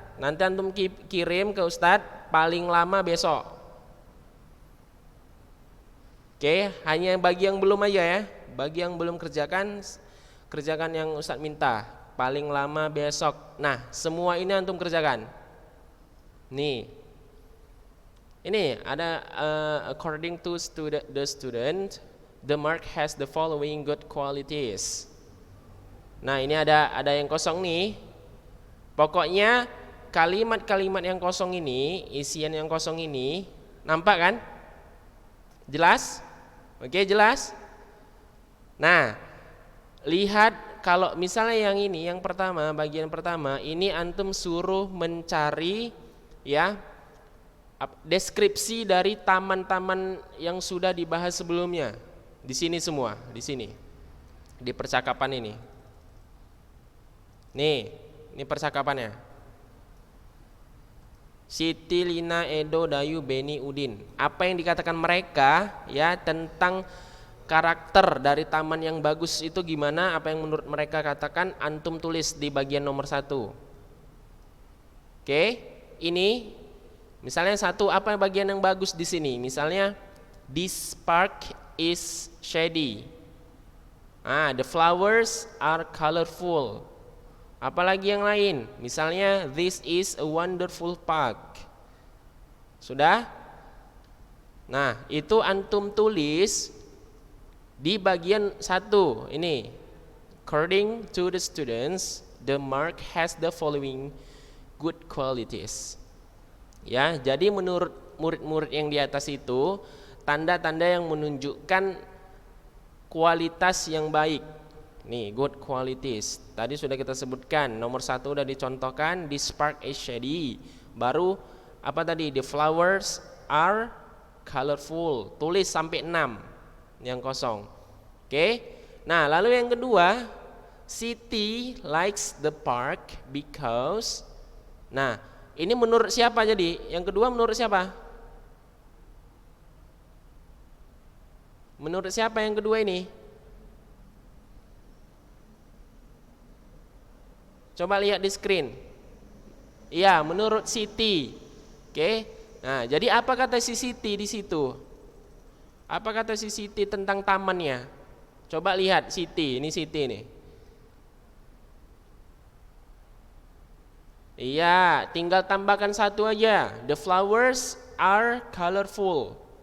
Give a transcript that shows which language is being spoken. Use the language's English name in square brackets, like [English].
[Indonesian] Nanti antum kirim ke Ustadz paling lama besok. Oke, hanya bagi yang belum aja ya. Bagi yang belum kerjakan yang Ustadz minta. Paling lama besok. Nah, semua ini antum kerjakan. Nih. Ini ada [English] according to the student, the mark has the following good qualities. [Indonesian] Nah, ini ada yang kosong nih. Pokoknya kalimat-kalimat yang kosong ini, isian yang kosong ini, nampak kan? Jelas? Oke, jelas? Nah, lihat kalau misalnya yang ini, yang pertama, bagian pertama, ini antum suruh mencari ya deskripsi dari taman-taman yang sudah dibahas sebelumnya. Di sini semua, di sini. Di percakapan ini. Nih, ini percakapannya. Siti, Lina, Edo, Dayu, Beni, Udin. Apa yang dikatakan mereka ya tentang karakter dari taman yang bagus itu gimana? Apa yang menurut mereka katakan, antum tulis di bagian nomor 1. Oke, ini misalnya 1, apa bagian yang bagus di sini? Misalnya [English] this park is shady. The flowers are colorful. [Indonesian] Apalagi yang lain? Misalnya [English] this is a wonderful park. [Indonesian] Sudah? Nah, itu antum tulis di bagian 1 ini. [English] According to the students, the mark has the following good qualities. [Indonesian] Ya, jadi menurut murid-murid yang di atas itu tanda-tanda yang menunjukkan kualitas yang baik. Nih, [English] good qualities. [Indonesian] Tadi sudah kita sebutkan, nomor 1 udah dicontohkan, [English] this park is shady. [Indonesian] Baru apa tadi? [English] The flowers are colorful. [Indonesian] Tulis sampai 6 yang kosong. Oke. Nah, lalu yang kedua, [English] Siti likes the park because. [Indonesian] Nah, ini menurut siapa jadi? Yang kedua menurut siapa? Menurut siapa yang kedua ini? Coba lihat di screen. Iya, menurut Siti. Oke. Nah, jadi apa kata si Siti di situ? Apa kata si Siti tentang tamannya? Coba lihat Siti, ini Siti nih. Iya, tinggal tambahkan 1 aja. [English] The flowers are colorful.